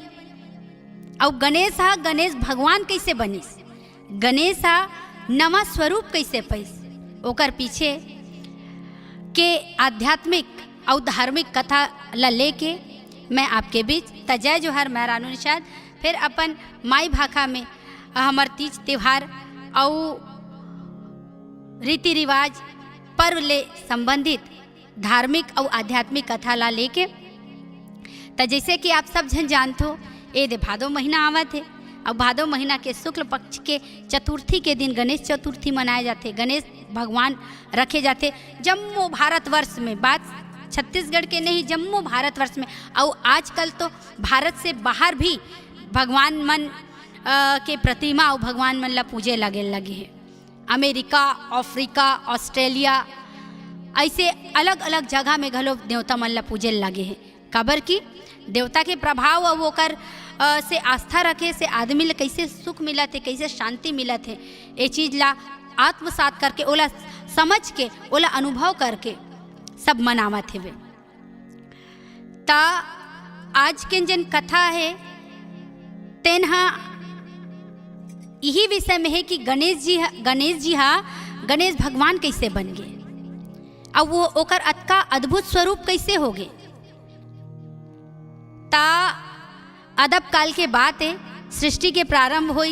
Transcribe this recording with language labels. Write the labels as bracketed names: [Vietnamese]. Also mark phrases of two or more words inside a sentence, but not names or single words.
[Chhattisgarhi] और गणेश भगवान कैसे बनिस, गणेश नवा स्वरूप कैसे पैस, ओकर पीछे के आध्यात्मिक और धार्मिक कथा ला लेके मैं आपके बीच तजय जोहर मैं रानू निषाद फिर अपन माई भाखा में हमर तीज त्योहार और रीति रिवाज पर्व ले संबंधित धार्मिक और आध्यात्मिक कथा ला लेके। तो जैसे कि आप सब जन जानते हो ये दे भादो महीना आवत है। अब भादो महीना के शुक्ल पक्ष के चतुर्थी के दिन गणेश चतुर्थी मनाए जाते, गणेश भगवान रखे जाते जम्मू भारतवर्ष में। बात छत्तीसगढ़ के नहीं, जम्मू भारतवर्ष में। और आजकल तो भारत से बाहर भी भगवान मन के प्रतिमा और भगवान मन ला पूजे लगे हैं। अमेरिका, अफ्रीका, ऑस्ट्रेलिया ऐसे अलग अलग जगह में घलो देवता मन ला पूजे लगे हैं। काबर की देवता के प्रभाव और ओकर से आस्था रखे से आदमी ला कैसे सुख मिलत है, कैसे शांति मिलत है, ये चीज़ ला आत्मसात करके ओला समझ के ओला अनुभव करके सब मनावत है वे। ता आज के जन कथा है तेनहा यही विषय में है कि गणेश जी गणेश भगवान कैसे बन गए, अब वो ओकर अतका अद्भुत स्वरूप कैसे हो गए। ता अदब काल के बात है, सृष्टि के प्रारंभ हुई।